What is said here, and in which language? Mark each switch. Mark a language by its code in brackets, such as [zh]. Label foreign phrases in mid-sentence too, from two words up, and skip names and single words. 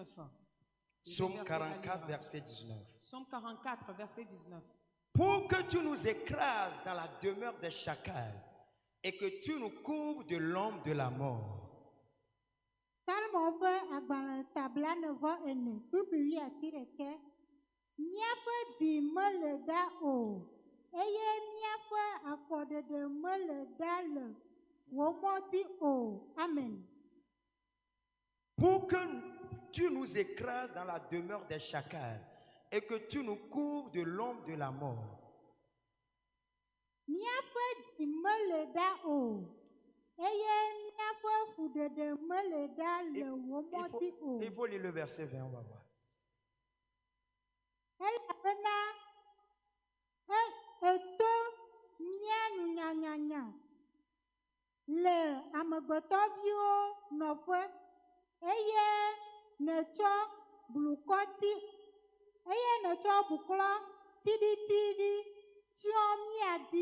[fr] Psaume 44, verset 19. Psaume 44, verset 19. Pour que tu nous écrases dans la demeure des chacals et que tu nous couvres de l'ombre de la mort. [ee] Salmo ƒe agbalẽ tabla 9:4 kpukpui asiɖeke. Míaƒe dzi mele ɖa o, eye míaƒe afɔɖeɖe mele ɖa le wò mɔdzi o. Amen. [fr] Pour que tu nous écrases dans la demeure des chacals et que tu nous couvres de l'ombre de la mort. [ee] Míaƒe dzi mele ɖa o, eye míaƒe fuɖeɖe mele ɖa le wò mɔdzi o. [fr] Il faut lire le verset 20, on va voir. [ee] Elabena eto mía nunyanyanya le amegbetɔviwo nɔƒe, eye nètsɔ blukɔti eye nètsɔ bukplɔ tiɖitiɖi tsyɔ mía dzi.